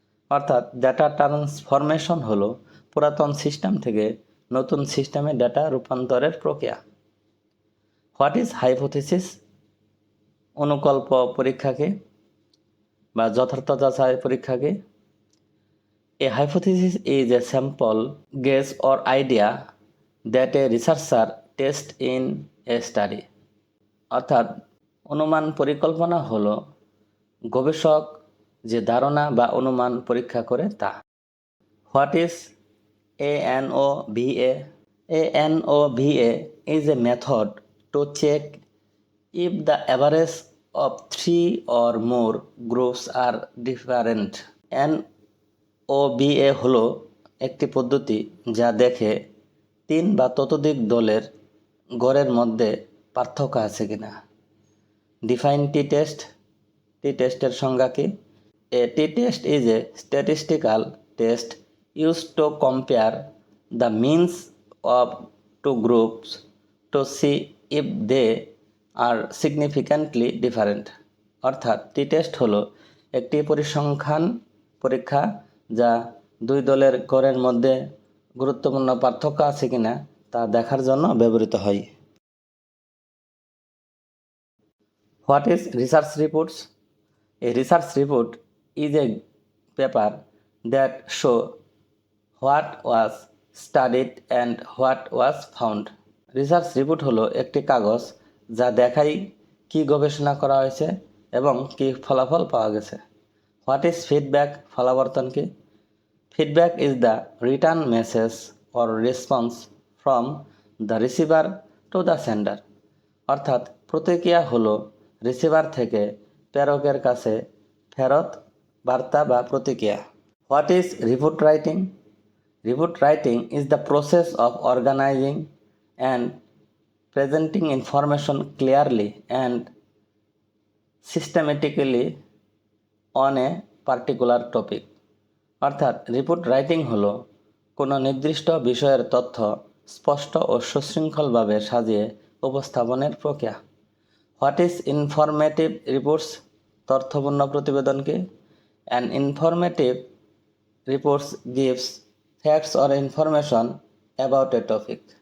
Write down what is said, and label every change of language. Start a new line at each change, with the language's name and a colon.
Bangla: অর্থাৎ data transformation হলো পুরাতন সিস্টেম থেকে নতুন সিস্টেমে ডাটা রূপান্তরের প্রক্রিয়া।
English: What is hypothesis?
Bangla: অনুকল্প পরীক্ষাকে বা যথার্থ যাচাই পরীক্ষাকে?
English: A hypothesis is a sample, guess or idea that a researcher tests in a study।
Bangla: অর্থাৎ অনুমান পরিকল্পনা হলো গবেষক যে ধারণা বা অনুমান পরীক্ষা করে তা।
English: What is ANOVA? ANOVA is a method to check if the average of three or more groups are different.
Bangla: NOVA হলো একটি পদ্ধতি যা দেখে 3 বা ততোধিক দলের গড়ের মধ্যে পার্থক্য আছে কিনা।
English: Define t test.
Bangla: টি-টেস্টের সংজ্ঞা কি?
English: A t-test is a statistical test used to compare the means of two groups to see if they are significantly different.
Bangla: অর্থাৎ টি-টেস্ট হলো একটি পরিসংখ্যান পরীক্ষা যা দুই দলের গড়ের মধ্যে গুরুত্বপূর্ণ পার্থক্য আছে কিনা তা দেখার জন্য ব্যবহৃত হয়।
English: What is research reports? A research report is a paper that show what was studied and what was found.
Bangla: Research report হলো একটি কাগজ যা দেখায় কি গবেষণা করা হয়েছে এবং কি ফলাফল পাওয়া গেছে।
English: What is feedback?
Bangla: ফলাবর্তন কি?
English: Feedback is the return message or response from the receiver to the sender.
Bangla: অর্থাৎ প্রতিক্রিয়া হলো রিসিভার থেকে প্রেরকের কাছে ফেরত বার্তা বা প্রতিক্রিয়া।
English: What is report writing? Report writing is the process of organizing and presenting information clearly and systematically on a particular topic.
Bangla: অর্থাৎ রিপোর্ট রাইটিং হলো কোনো নির্দিষ্ট বিষয়ের তথ্য স্পষ্ট ও সুশৃঙ্খলভাবে সাজিয়ে উপস্থাপনের প্রক্রিয়া।
English: What is informative reports?
Bangla: তথ্যপূর্ণ প্রতিবেদন কি?
English: An informative reports gives facts or information about a topic.